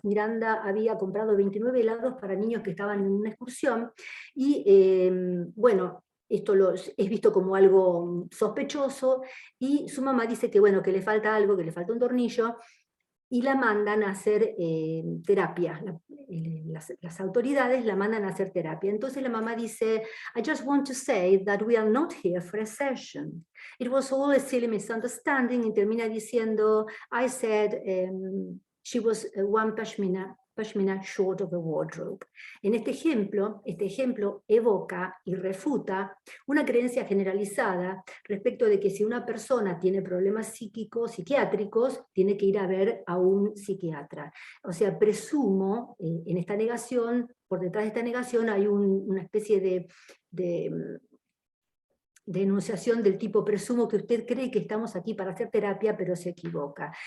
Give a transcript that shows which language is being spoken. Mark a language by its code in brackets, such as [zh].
[es] Miranda había comprado 29 helados para niños que estaban en una excursión, y bueno, esto es visto como algo sospechoso, y su mamá dice que bueno, que le falta algo, que le falta un tornillo, y la mandan a hacer terapia. Las autoridades la mandan a hacer terapia. Entonces la mamá dice, [en] I just want to say that we are not here for a session. It was all a silly misunderstanding, [es] y termina diciendo, [en] I said she was one pashmina short of a wardrobe. [es] En este ejemplo evoca y refuta una creencia generalizada respecto de que si una persona tiene problemas psiquiátricos, tiene que ir a ver a un psiquiatra. O sea, presumo, en esta negación, por detrás de esta negación hay una especie de enunciación del tipo, presumo que usted cree que estamos aquí para hacer terapia, pero se equivoca.